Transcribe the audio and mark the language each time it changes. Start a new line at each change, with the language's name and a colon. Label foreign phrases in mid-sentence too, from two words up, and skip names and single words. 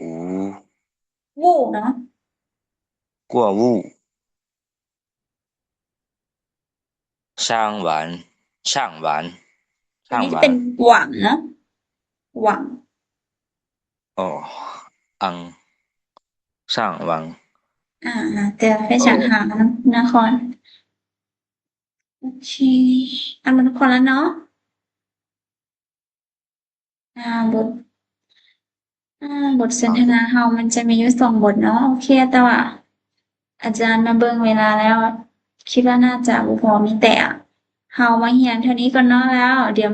Northeastern Thai: วู้เนาะ
Chinese: 购物上完
Northeastern Thai: อันนี้จะเป็นหวังเนาะหวัง
Chinese: 上完对非常好
Northeastern Thai: นครโอเคอ่านนครแล้วเนาะบทสนทนาเฮามันจะมีอยู่2บทเนาะโอเคแต่ว่าอา จารย์มาเบิ่งเวลาแล้วคิดว่าน่าจะบ่พอมีแต่เฮามาเรียนเท่านี้ก่อนเนาะแล้วเดี๋ยว